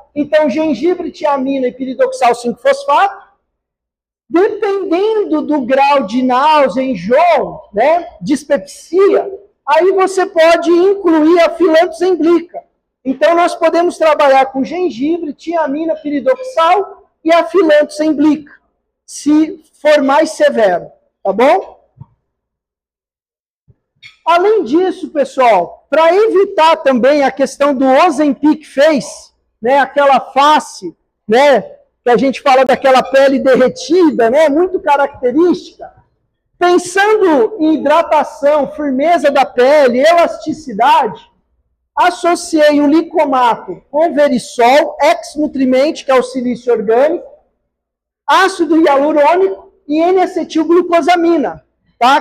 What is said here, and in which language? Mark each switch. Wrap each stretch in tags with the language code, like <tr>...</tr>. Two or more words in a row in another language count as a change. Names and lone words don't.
<pt>Então, gengibre, tiamina e piridoxal 5-fosfato, dependendo do grau de náusea, enjoo, né, dispepsia, aí você pode incluir a Phyllanthus emblica. Então, nós podemos trabalhar com gengibre, tiamina, piridoxal e a Phyllanthus emblica. se for mais severo, tá bom? Além disso, pessoal, para evitar também a questão do Ozempic face, né, aquela face, né, que a gente fala daquela pele derretida, né, muito característica, pensando em hidratação, firmeza da pele, elasticidade, associei o licomato com verisol, ex-nutrimente, que é o silício orgânico, ácido hialurônico e N-acetilglucosamina, tá?</pt>